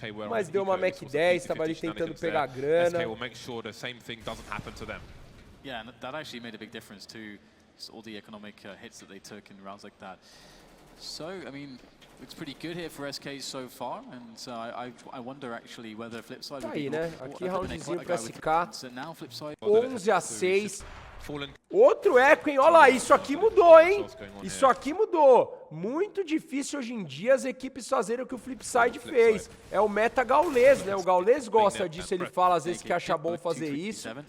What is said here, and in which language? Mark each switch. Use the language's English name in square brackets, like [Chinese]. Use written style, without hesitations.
[Portuguese] Mas deu uma Mac 10, estava ali tentando pegar grana. [English] SK will make sure the same thing doesn't happen to them. Yeah, and that actually made a big difference to all the economic hits that they took in rounds like that. So, I mean, looks pretty good here for SK so far, and I wonder actually whether FLIPSID [Portuguese] tá aí, né? Aqui roundzinho pro SK, 11-6. Outro eco, hein? Olha lá, isso aqui mudou, hein? Isso aqui mudou. Muito difícil hoje em dia as equipes fazerem o que o FLIPSID fez. É o meta gaulês, né? O gaulês gosta disso, ele fala às vezes que acha bom fazer isso.